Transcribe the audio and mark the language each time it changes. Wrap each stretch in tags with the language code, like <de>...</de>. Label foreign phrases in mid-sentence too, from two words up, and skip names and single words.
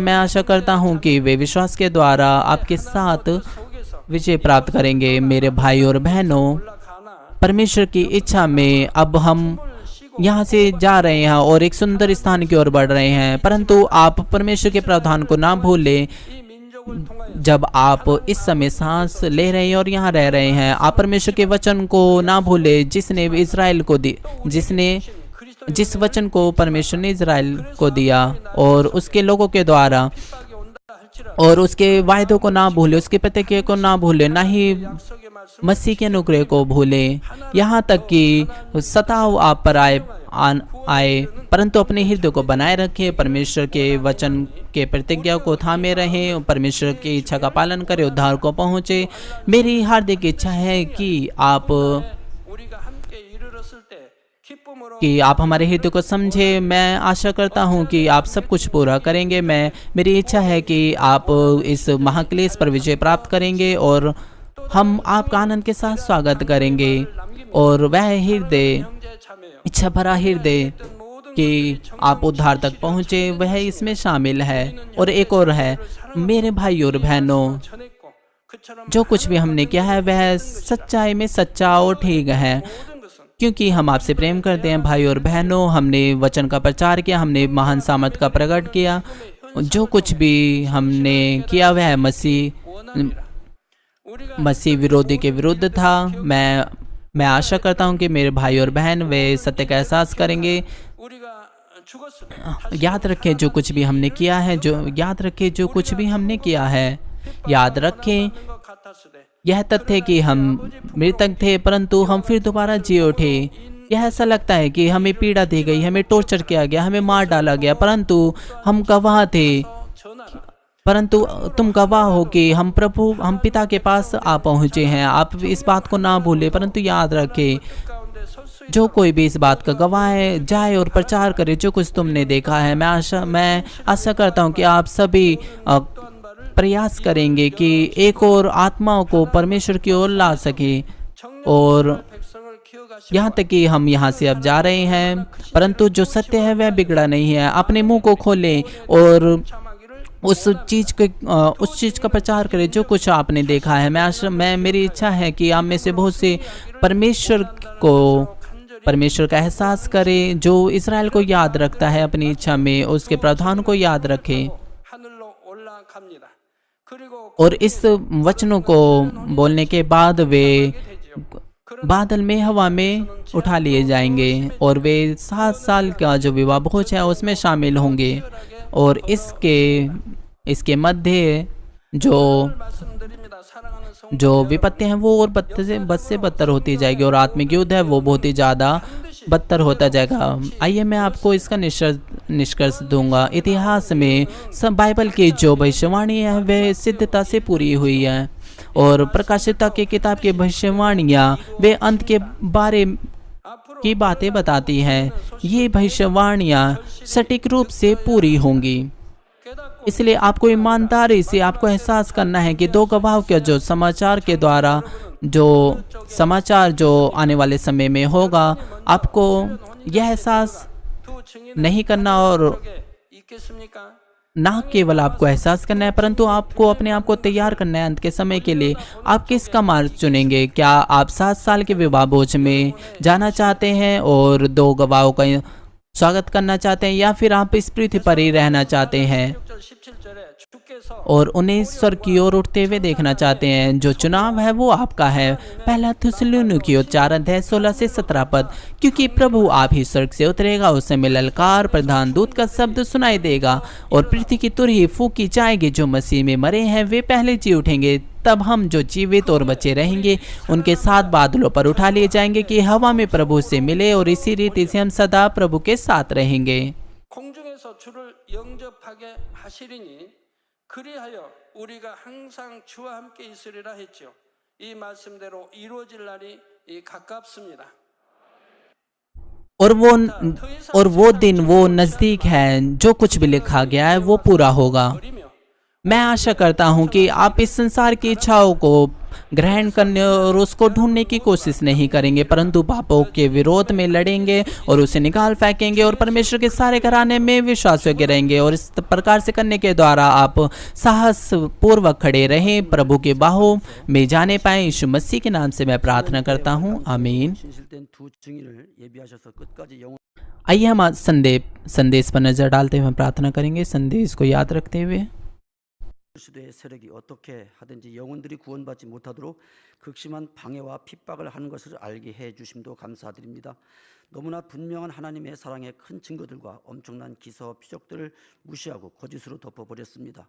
<hi>मैं आशा करता हूं कि वे विश्वास के द्वारा आपके साथ विजय प्राप्त करेंगे। मेरे भाई और बहनों, परमेश्वर की इच्छा में अब हम यहाँ से जा रहे हैं और एक सुंदर स्थान की ओर बढ़ रहे हैं, परंतु आप परमेश्वर के प्रावधान को ना भूलें।</hi> <ko>이 민족을 통하여</ko> <hi>जब आप इस समय सांस ले रहे हैं और यहाँ रह रहे हैं, आप परमेश्वर के वचन को ना भूलें जिसने इज़राइल को दी, जिस वचन को परमेश्वर ने इज़राइल को दिया और उसके लोगों के द्वारा,</hi> <ko>핍박이 온다 할지라도</ko> <hi>और उसके वायदों को ना भूले, उसके प्रतिज्ञा को ना भूले, ना ही</hi> <ko>약속의 말씀</ko> <hi>मसीह के अनुग्रह को भूले। यहाँ तक कि सताव आप पर आए, परंतु अपने हृदय को बनाए रखें, परमेश्वर के वचन के प्रतिज्ञा को थामे रहें, परमेश्वर की इच्छा का पालन करें, उद्धार को पहुँचे। मेरी हार्दिक इच्छा है कि</hi> <ko>우리가 함께 이르렀을 때 기쁨으로</ko> <hi>आप हमारे हृदय को समझे। मैं आशा करता हूँ कि आप सब कुछ पूरा करेंगे। मेरी इच्छा है कि आप इस महाक्लेश पर विजय प्राप्त करेंगे और हम आपका आनंद के साथ स्वागत करेंगे। और वह हृदय,</hi> <ko>형제 자매여</ko> <hi>इच्छा भरा हृदय</hi> <ko>모든</ko> <hi>कि आप उद्धार तक पहुँचे, वह इसमें शामिल है। और एक और है, मेरे भाई और बहनों,</hi> <ko>전했고 그처럼</ko> <hi>जो कुछ भी हमने किया है वह सच्चाई में सच्चा और ठीक है,</hi> <ko>모든 것은</ko> <hi>क्योंकि हम आपसे प्रेम करते हैं। भाई और बहनों, हमने वचन का प्रचार किया, हमने महान सामर्थ का प्रकट किया। जो कुछ भी हमने किया वह मसीह विरोधी के विरुद्ध था। मैं आशा करता हूँ कि मेरे भाई और बहन वे सत्य का एहसास करेंगे।</hi> <ko>우리가 죽었으면</ko> <hi>याद रखें जो कुछ भी हमने किया है, याद रखें</hi> <ko>것 같았으되</ko> <hi>यह तथ्य कि हम मृतक थे परंतु हम फिर दोबारा जी उठे। यह ऐसा लगता है कि हमें पीड़ा दी गई, हमें टॉर्चर किया गया, हमें मार डाला गया, परंतु हम गवाह थे।</hi> <ko>전하라</ko> <hi>परंतु तुम गवाह हो कि हम पिता के पास आ पहुँचे हैं। आप इस बात को ना भूले, परंतु याद रखें,</hi> <ko>가운데 설 수</ko> <hi>जो कोई भी इस बात का गवाह है जाए और प्रचार करे जो कुछ तुमने देखा है। मैं आशा करता हूँ कि आप सभी प्रयास करेंगे कि एक और आत्माओं को परमेश्वर की ओर ला सके। और</hi> <ko>백성을 기억하시고</ko> <hi>यहाँ तक कि हम यहाँ से अब जा रहे हैं, परंतु जो सत्य है वह बिगड़ा नहीं है। अपने मुंह को खोलें और</hi> <ko>참하기를</ko> <hi>उस चीज का प्रचार करें जो कुछ आपने देखा है। मेरी इच्छा है कि आप में से बहुत से परमेश्वर का एहसास करें, जो इज़राइल को याद रखता है अपनी इच्छा में, उसके प्रावधान को याद रखें</hi> <ko>하늘로 올라갑니다. 그리고</ko> <hi>और इस वचनों को बोलने के बाद वे बादल में, हवा में उठा लिए जाएंगे और वे 7 साल का जो विवाह भोज है उसमें शामिल होंगे। और इसके मध्य</hi> <ko>말씀드립니다. 사랑하는 성</ko> <hi>जो विपत्ति हैं वो और बद से बदतर होती जाएगी और आत्मिक युद्ध है वो बहुत ही ज़्यादा बदतर होता जाएगा। आइए मैं आपको इसका निष्कर्ष दूंगा। इतिहास में सब बाइबल की जो भविष्यवाणी है वह सिद्धता से पूरी हुई है और प्रकाशिता की किताब की भविष्यवाणियाँ वे अंत के बारे की बातें बताती हैं। ये भविष्यवाणियाँ सटीक रूप से पूरी होंगी। इसलिए आपको ईमानदारी से आपको एहसास करना है कि दो गवाहों के जो समाचार के द्वारा जो समाचार जो आने वाले समय में होगा, आपको यह एहसास</hi> <ko>두 증인의</ko> <hi>नहीं करना और</hi> <ko>있겠습니까?</ko> <hi>ना केवल आपको एहसास करना है परंतु आपको अपने आप को तैयार करना है अंत के समय के लिए। आप किसका मार्ग चुनेंगे? क्या आप 7 साल के विवाह भोज में जाना चाहते हैं और 2 गवाहों का स्वागत करना चाहते हैं, या फिर आप इस पृथ्वी पर ही रहना चाहते हैं</hi> <ko>17절에 주께서</ko> <hi>और उन्हें स्वर्ग की ओर उठते हुए देखना चाहते हैं? जो चुनाव है वो आपका है। पहला थिस्सलुनीकियों 4:16 से 17 पद। क्योंकि प्रभु आप ही स्वर्ग से उतरेगा, उस समय ललकार, प्रधान दूत का शब्द सुनाई देगा और पृथ्वी की तुरही फूकी जाएगी। जो मसीह में मरे हैं वे पहले जी उठेंगे, तब हम जो जीवित और बचे रहेंगे उनके साथ बादलों पर उठा लिए जाएंगे कि हवा में प्रभु से मिले और इसी रीति से हम सदा प्रभु के साथ रहेंगे।</hi> <ko>공중에서 주를 영접하게 하시리니 그리하여 우리가 항상 주와 함께 있으리라 했지요. 이 말씀대로 이루어질 날이 가깝습니다.</ko> <hi>और वो दिन वो नज़दीक है, जो कुछ भी लिखा गया है वो पूरा होगा।</hi> <ko>버리며</ko> <hi>मैं आशा करता हूँ कि आप इस संसार की इच्छाओं को ग्रहण करने और उसको ढूंढने की कोशिश नहीं करेंगे, परंतु पापों के विरोध में लड़ेंगे और उसे निकाल फेंकेंगे और परमेश्वर के सारे घराने में विश्वास योग्य रहेंगे। और इस प्रकार से करने के द्वारा आप साहस पूर्वक खड़े रहें, प्रभु के बाहों में जाने पाए। यीशु मसीह के नाम से मैं प्रार्थना करता हूँ, आमीन।</hi> <ko>진실된 두 증인을 예비하셔서 끝까지 영원</ko> <hi>आइए हम आज संदेश पर नज़र डालते हुए प्रार्थना करेंगे, संदेश को याद रखते हुए।</hi> <ko>시대의 세력이 어떻게 하든지 영혼들이 구원받지 못하도록 극심한 방해와 핍박을 하는 것을 알게 해 주심도 감사드립니다. 너무나 분명한 하나님의 사랑의 큰 증거들과 엄청난 기사와 표적들을 무시하고 거짓으로 덮어버렸습니다.</ko>